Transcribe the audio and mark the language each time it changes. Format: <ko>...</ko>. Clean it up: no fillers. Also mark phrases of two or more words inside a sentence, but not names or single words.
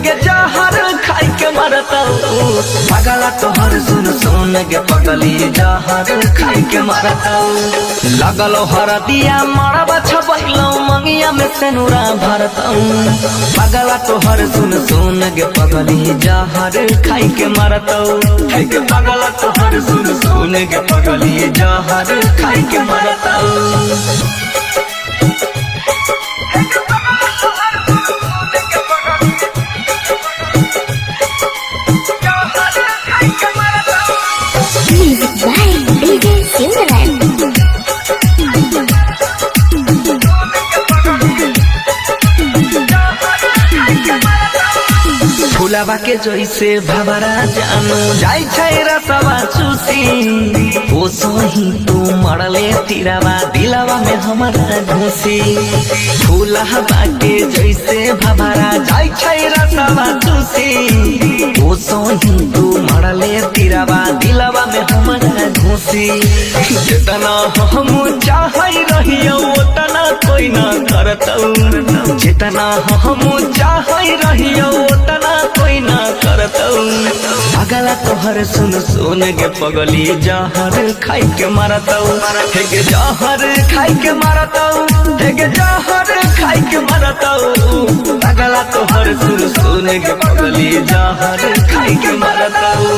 <anp>गे जहर खाई के मारतौ पगला तोहर सुन सुन गे पगली जहर खाई के मारतौ लगलो हरदिया मारबा छपैलो मंगिया में सेनुरा भरतौ पगला तोहर सुन सुन गे पगली जहर खाई के मारतौ हे गे पगला तोहर सुन सुन गे पगली जहर खाई के मारतौ</anp> <en>Music by DJ Silverland.</en> <anp>फुलावा के जैसे भवरा जानू जाई छै रसवा चूसी ओ सही तू मरले तीरावा दिलवा में हमारा घुसी फुलावा के जैसे भवरा जाई छै रसवा चूसी ओ सही तू मरले तीरावा दिलवा में हमारा घुसी जितना हम चाहई रहियो उतना कोई ना करतौ जितना हम चाहई रहियो उतना कोई ना करतौ पगला तोहर सुन सुन गे पगली जहर खाई के मारतौ हे गे जहर खाई के मारतौ हे गे जहर खाई के मारतौ पगला तोहर सुन सुन गे पगली जहर खाई के मारतौ</anp>